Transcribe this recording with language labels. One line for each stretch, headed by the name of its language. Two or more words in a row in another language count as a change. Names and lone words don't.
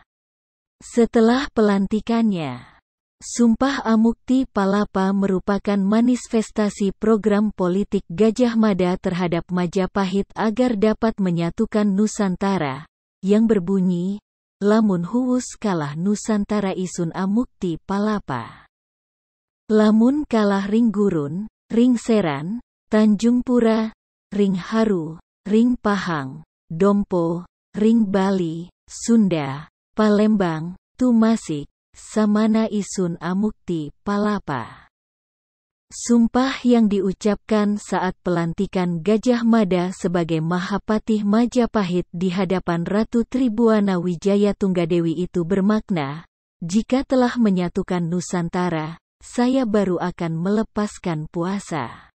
Indonesian: Setelah pelantikannya, Sumpah Amukti Palapa merupakan manifestasi program politik Gajah Mada terhadap Majapahit agar dapat menyatukan Nusantara, yang berbunyi,
Kawi: lamun huwus kalah Nusantara isun Amukti Palapa. Lamun kalah ring Gurun, ring Seran, Tanjung Pura, ring Haru, ring Pahang, Dompo, ring Bali, Sunda, Palembang, Tumasik, samana isun Amukti Palapa.
Indonesian: Sumpah yang diucapkan saat pelantikan Gajah Mada sebagai Mahapatih Majapahit di hadapan Ratu Tribuana Wijaya Tunggadewi itu bermakna, jika telah menyatukan Nusantara, saya baru akan melepaskan puasa.